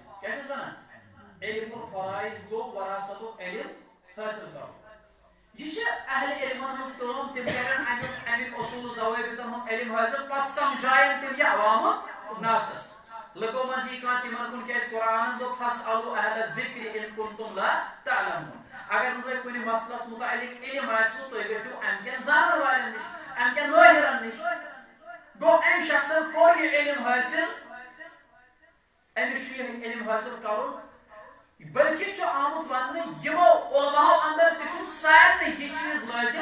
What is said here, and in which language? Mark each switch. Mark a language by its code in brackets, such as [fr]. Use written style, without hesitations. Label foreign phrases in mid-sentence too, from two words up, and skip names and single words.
[ks] کیٛاہ چھِس ونان؟ علم الفرائض گوٚو وراثتُک علم حٲصِل کرُن. یہ چھِ اہل علمن ہٕنٛز کٲم. تِم کرن امیُک اصوٗل ضوابطن ہُنٛد علم حٲصِل پتہٕ سمجھاین تِم یہِ عوام الناسس. لُکو منٛز یی کانٛہہ تِمن کُن کیٛازِ قرآنن دوٚپ [ar] فاسألوا اہل الذکر ان کنتم لا تعلمون. [ks] اگر نہٕ تۄہہِ کُنہِ مسلس متعلق علم آسِوٕ تُہۍ گٔژھِو امہِ کٮ۪ن زانن والٮ۪ن نِش امہِ کٮ۪ن مٲہرن نِش. گوٚو امہِ شخصن کوٚر یہِ علم حٲصِل. أمِس چھُ یہِ علم حٲصِل کرُن. بلکہِ چھُ آمُت وننہٕ یِمو علماہو اندر تہِ چھُنہٕ سارنٕے یہِ چیٖز لٲزِم.